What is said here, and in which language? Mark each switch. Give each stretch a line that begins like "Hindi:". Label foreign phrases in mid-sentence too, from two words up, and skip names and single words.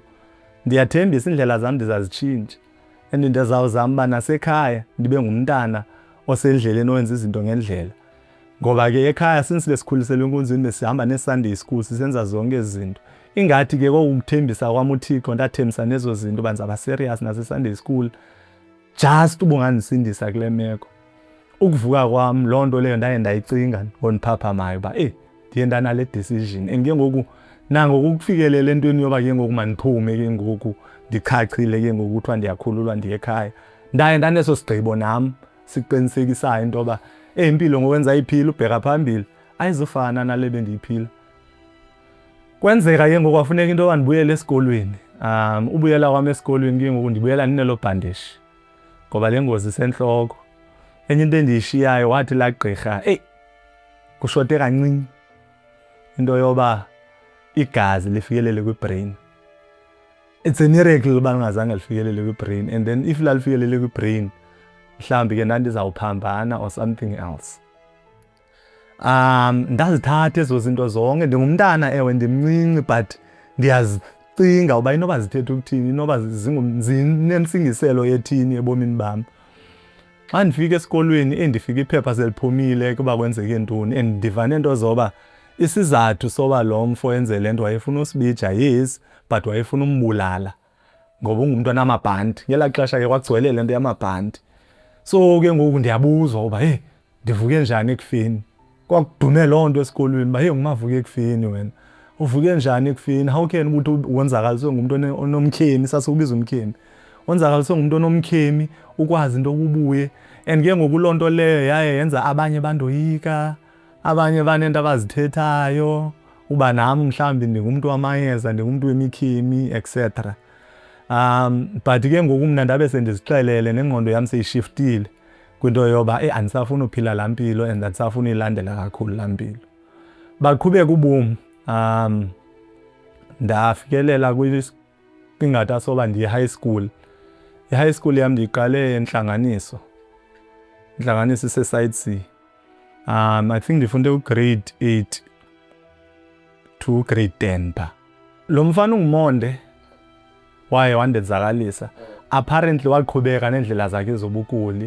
Xhosa: ndiyathembisa indlela zam ndizazitshintsha and ndizawuzama uba nasekhaya ndibe ngumntana osendleleni owenza izinto ngendlela ngoba ke ekhaya since besikhuliselwe enkunzini besihamba ne-
English: Sunday school
Xhosa: sisenza zonke ezi zinto ingathi ke kokuthembisa kwam uThixo ndathembisa nezo zinto uba ndizaba serious nase-
English: Sunday school
Xhosa: just ubungandisindisa kule meko. Ukuvuka kwam loo nto leyo ndaye ndayicinga ngondiphaphamayo uba ndiye ndanale
English: decision and
Xhosa: ke ngoku nangoku kufikelela entweni yoba ke ngoku mandiphume ke ngoku ndichachile ke ngoku kuthiwa ndiyakhululwa ndiye ekhaya ndaye ndaneso sigqibo nam siqinisekisayo into yoba impilo ngokwenza iphila ubheka phambili ayizufana nale bendiyiphila. Kwenzeka ke ngoku kwafuneka into yoba ndibuyele esikolweni. Ubuyela kwam esikolweni ke ngoku ndibuyela ndinelo bhandishi ngoba le ngozi sentloko. Enye into endiyishiyayo wathi laa gqirha kushote kancinci into yoba igazi lifikelele kwi-brain.
English: It's a miracle
Xhosa: uba lingazange lifikelele kwi-brain
English: and then if
Xhosa: lalifikelele kwi-brain mhlawumbi ke ndandizawuphambana
English: or something else.
Xhosa: Ndazithatha ezo zinto zonke ndingumntana ewe ndimncinci but ndiyazicinga uba inoba zithetha ukuthini inoba zinentsingiselo ethini ebomini bam. Xa ndifika esikolweni ndifika iphepha seliphumile kuba kwenzeke ntoni and ndiva nento zoba isizathu soba lo mfo enze le nto wayefuna usibija
English: yes but
Xhosa: wayefuna umbulala ngoba ungumntwana amabhanti ngelaa xesha ke kwagcwele le nto yamabhanti. So ke ngoku ndiyabuzwa uba ndivuke njani ekufeni kwakudume loo nto esikolweni uba ngumavuke ekufeni wena uvuke njani ekufeni
English: how can
Xhosa: ukuthi wonzakaliswe ngumuntu onomkhemi sasikubiza umkhemi wonzakaliswe ngumuntu onomkhemi ukwazi into okubuye and ke ngoku loo nto leyo yaye yenza abanye bandoyika abanye banento abazithethayo uba nami mhlawumbi ndingumuntu wamayeza ndingumuntu wemikhemi etc. But ke ngoku mna ndabe sendizixelele nengqondo yam seyishiftile kwinto yoba andisafuna uphila laa mpilo and andisafuna uyilandela kakhulu laa mpilo. Baqhubeka ubomi. Ndafikelela kwingatha soba ndiyi-high school. I-high school yam ndiyiqale entlanganiso ise-Site C.
English: I think
Xhosa: ndifunde ugrade
English: 8 to grade 10
Xhosa: pha. Lo mfana ungumonde waye wandenzakalisa. Apparently waqhubeka nendlela zakhe zobukuli.